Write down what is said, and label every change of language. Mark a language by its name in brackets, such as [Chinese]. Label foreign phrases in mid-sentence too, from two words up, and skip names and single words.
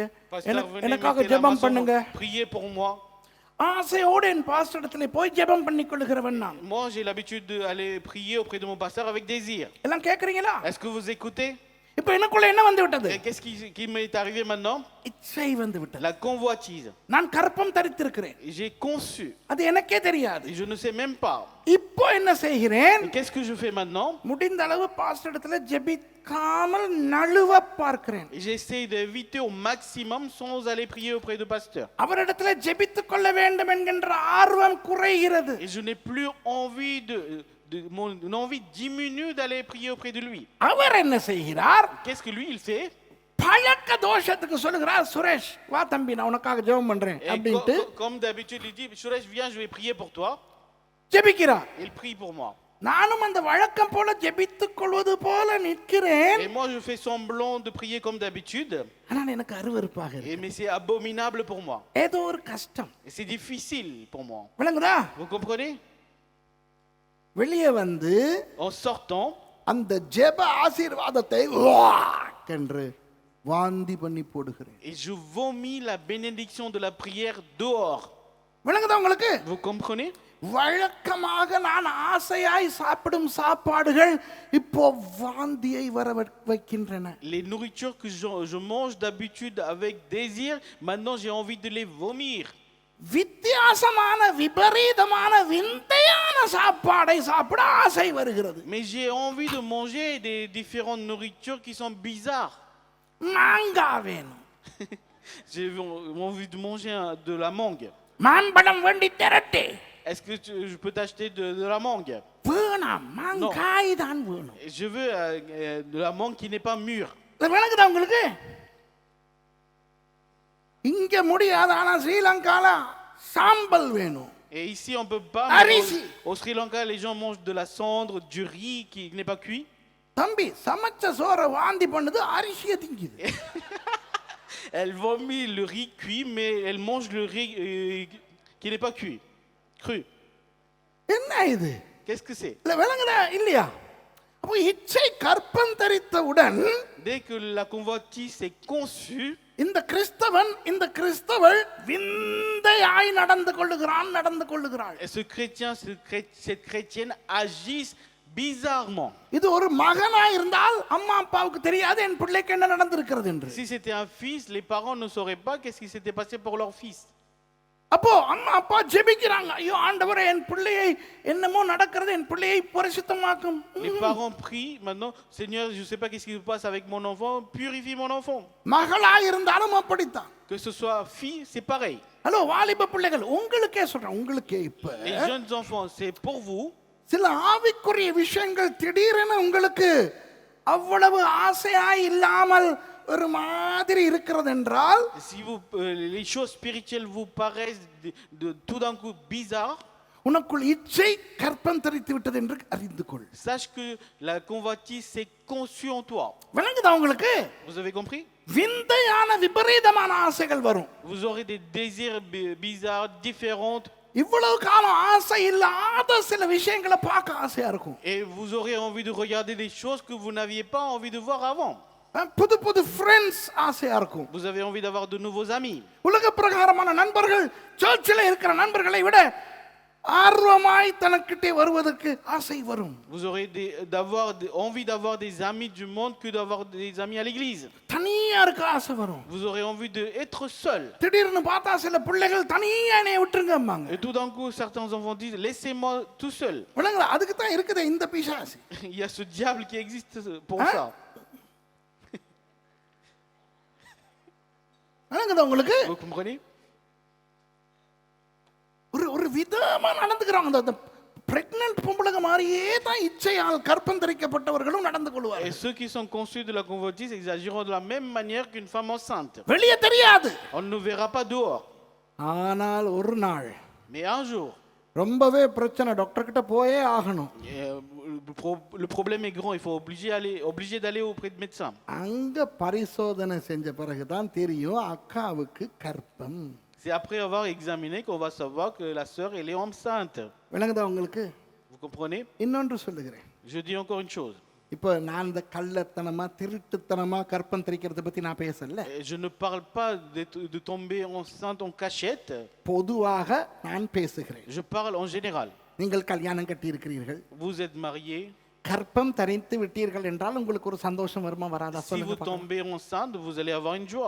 [French] Pasteur, venez [Tamil] எனக்காக [French] mettez la main [Tamil] ஜெபம் [French] sur [Tamil] பண்ணுங்க. [French] moi, priez pour moi. [Tamil] ஆசையோடு என் பாஸ்டர் இடத்துல போய் ஜெபம் பண்ணி கொள்ளுகிறவன் நான். [French] Moi, j'ai l'habitude d'aller prier auprès de mon pasteur avec désir. [Tamil] எல்லாம் கேக்குறீங்களா? [French] Est-ce que vous écoutez? [Tamil] இப்ப எனக்குள்ள என்ன வந்து விட்டது? [French] Et qu'est-ce qui m'est arrivé maintenant? [Tamil] இச்சை வந்து விட்டது. [French] La convoitise. [Tamil] நான் கற்பம் தரித்திருக்கிறேன், [French] J'ai conçu. [Tamil] அது எனக்கே தெரியாது. [French] Et je ne sais même pas. [Tamil] இப்போ என்ன செய்கிறேன்? [French] Et qu'est-ce que je fais maintenant? [Tamil] முடிந்த அளவு பாஸ்டர் இடத்துல ஜெபிக்காமல் நழுவ பார்க்கிறேன். [French] Et j'essaie d'éviter au maximum sans aller prier auprès de pasteur. [Tamil] அவரிடத்துல ஜெபித்துக் கொள்ள வேண்டும் என்கின்ற ஆர்வம் குறைகிறது. [French] Et je n'ai plus envie mon envie diminue d'aller prier auprès de lui. [Tamil] அவர் என்ன செய்கிறார்? [French] Qu'est-ce que lui il fait? [Tamil] பழக்க தோஷத்துக்கு சொல்லுகிறார், சுரேஷ் வா தம்பி நான் உனக்காக ஜெபம் பண்றேன் [French] Et [Tamil] அப்படிட்டு [French] comme d'habitude il dit, Suresh viens, je vais prier pour toi. [Tamil] ஜெபிக்கிறார். [French] Il prie pour moi. [Tamil] நானும் அந்த வழக்கம் போல ஜெபித்துக் கொள்வது போல நிற்கிறேன். [French] Et moi, je fais semblant de prier comme d'habitude. [Tamil] ஆனால் எனக்கு அருவருப்பாக இருக்கு. [French] Mais c'est abominable pour moi. [Tamil] ஏதோ ஒரு கஷ்டம். [French] Et c'est difficile pour moi. [Tamil] விளங்குதா? [French] Vous comprenez? [Tamil] வெளியே வந்து [French] En sortant, [Tamil] அந்த ஜெப ஆசீர்வாதத்தை வாக் என்று வாந்தி பண்ணி போடுகிறேன். [French] et je vomis la bénédiction de la prière dehors. [Tamil] விளங்குதா உங்களுக்கு? [French] Vous comprenez? [Tamil] வழக்கமாக நான் ஆசையாய் சாப்பிடும் சாப்பாடுகள் இப்போ வாந்தியை வர வைக்கின்றன. [French] Les nourritures que je mange d'habitude avec désir, maintenant j'ai envie de les vomir. [Tamil] வித்தியாசமான விபரீதமான விந்தையான சாப்பாடை சாப்பிட ஆசை வருகிறது. [French] Mais j'ai envie de manger des différentes nourritures qui sont bizarres. [Tamil] மாங்காய் வேணும். [French] J'ai envie de manger de la mangue. [Tamil] மாம்பழம் வேண்டி திரட்டே. [French] Est-ce que je peux t'acheter de la mangue? [Tamil] வேணாம், மாங்காய் தான் வேணும். [French] Je veux de la mangue qui n'est pas mûre. [Tamil] விளங்குதா உங்களுக்கு? இங்க முடியாது, ஆனா ஸ்ரீலங்கால சாம்பல் வேணும். [French] Et ici on peut pas. Au Sri Lanka, les gens mangent de la cendre, du riz qui n'est pas cuit. [Tamil] தம்பி சமைச்ச சோற வாந்தி பண்ணுது, அரிசியை திங்குது. [French] Elle vomit le riz cuit, mais elle mange le riz qui n'est pas cuit, cru. [Tamil] என்ன இது? [French] Qu'est-ce que c'est? [Tamil] இல்ல விளங்குதா இல்லையா? அப்போ இச்சை கற்பம் தரித்தவுடன், [French] Dès que la convoitise est conçue, [Tamil] இந்த கிறிஸ்தவன் இந்த கிறிஸ்தவள் விந்தையாய் நடந்து கொள்ளுகிறாள். [French] et ce chrétien, cette chrétienne agissent bizarrement. [Tamil] இது ஒரு மகனாய் இருந்தால் அம்மா அப்பாவுக்கு தெரியாது என் பிள்ளைக்கு என்ன நடந்திருக்கிறது என்று. [French] Si c'était un fils, les parents ne sauraient pas qu'est-ce qui s'était passé pour leur fils. [Tamil] அப்போ அம்மா அப்பா ஜெபிக்கிறாங்க, ஐயோ ஆண்டவரே என் பிள்ளையை என்னமோ நடக்கிறது, என் பிள்ளையை பரிசுத்தமாக்கும். [French] Les parents prient maintenant, Seigneur, je sais pas qu'est-ce qui se passe avec mon enfant, purifie mon enfant. [Tamil] மகளாய் இருந்தாலும் அப்படித்தான். [French] Que ce soit fille, c'est pareil. [Tamil] ஹலோ வாலிப பிள்ளைகள், உங்களுக்கே சொல்றேன், உங்களுக்கே இப்ப [French] Les jeunes enfants, c'est pour vous. [Tamil] சில ஆவிக்குரிய விஷயங்கள் திடீரென உங்களுக்கு அவ்வளவு ஆசையாய் இல்லாமல் ஒரு மாதிரி இருக்கிறது என்றால், [French] Si les choses spirituelles vous paraissent tout d'un coup bizarres, [Tamil] உனக்குள் இச்சை கற்பம் தரித்து விட்டது என்று அறிந்து கொள். [French] sache que la convoitise s'est conçue en toi. [Tamil] விளங்குதா உங்களுக்கு? [French] Vous avez compris? [Tamil] விந்தையான விபரீதமான ஆசைகள் வரும். [French] Vous aurez des désirs bizarres, différents. [Tamil] இவ்வளவு காலம் ஆசை இல்லாத சில விஷயங்களை பார்க்க ஆசையா இருக்கும். [French] Et vous aurez envie de regarder des choses que vous n'aviez pas envie de voir avant. [Tamil] புது புது ஃப்ரெண்ட்ஸ் ஆசையா இருக்கும். [French] Vous avez envie d'avoir de nouveaux amis. [Tamil] உலக பிரகாரமான நண்பர்கள், சர்ச்சில் இருக்கிற நண்பர்களை விட ஆர்வமாய் தனக்கிட்டே வருவதற்கு ஆசை வரும். [French] Vous aurez envie d'avoir des amis du monde que d'avoir des amis à l'église. [Tamil] தனியா இருக்க ஆசை வரும். [French] Vous aurez envie d'être seul. [Tamil] திடீர்னு பார்த்தா சில பிள்ளைகள் தனியா என்னைய விட்டுருங்கம்பாங்க. [French] Et tout d'un coup, certains enfants disent, laissez-moi tout seul. [Tamil] விளங்குதா? அதுக்கு தான் இருக்குது இந்த பிசாசு. [French] Il y a ce diable qui existe pour ça. [Tamil] விளங்குதா உங்களுக்கு? [French] Vous comprenez? [Tamil] ஒரு விதமா நடந்துக்கிறாங்க. அந்த பிரெக்னன்ட் பொம்பளைங்க மாதிரியே தான் இச்சையால் கற்பம் தரிக்கப்பட்டவர்களும் நடந்து கொள்வார்கள். [French] Et ceux qui sont conçus de la convoitise exagéreront de la même manière qu'une femme enceinte. [Tamil] வெளியே தெரியாது. [French] On ne verra pas dehors. [Tamil] ஆனால் ஒரு நாள், [French] Mais un jour, [Tamil] ரொம்பவே பிரச்சனை, டாக்டர் கிட்ட போயே ஆகணும். [French] le problème est grand, il faut obligé d'aller auprès de médecin. [Tamil] அங்க பரிசோதனை செஞ்ச பிறகுதான் தெரியும் அக்காவுக்கு கற்பம். [French] C'est après avoir examiné qu'on va savoir que la sœur elle est enceinte. [Tamil] விளங்குதா உங்களுக்கு? [French] Vous comprenez? [Tamil] இன்னொன்று சொல்லுகிறேன். [French] Je dis encore une chose. [Tamil] இப்போ நான் இந்த கள்ளத்தனமா திருட்டுத்தனமா கற்பம் தரிக்கிறத பத்தி நான் பேசல. [French] Je ne parle pas de tomber enceinte en cachette. [Tamil] பொதுவாக நான் பேசுகிறேன். [French] Je parle en général. [Tamil] நீங்கள் கல்யாணம் கட்டி இருக்கிறீர்கள், [French] Vous êtes marié. [Tamil] கற்பம் தரித்து விட்டீர்கள் என்றால் உங்களுக்கு ஒரு சந்தோஷம் வருமா வராதா [French] Si [Tamil] சொல்லுங்க [French] vous [Tamil] பார்க்கலாம். [French] tombez enceinte, vous allez avoir une joie.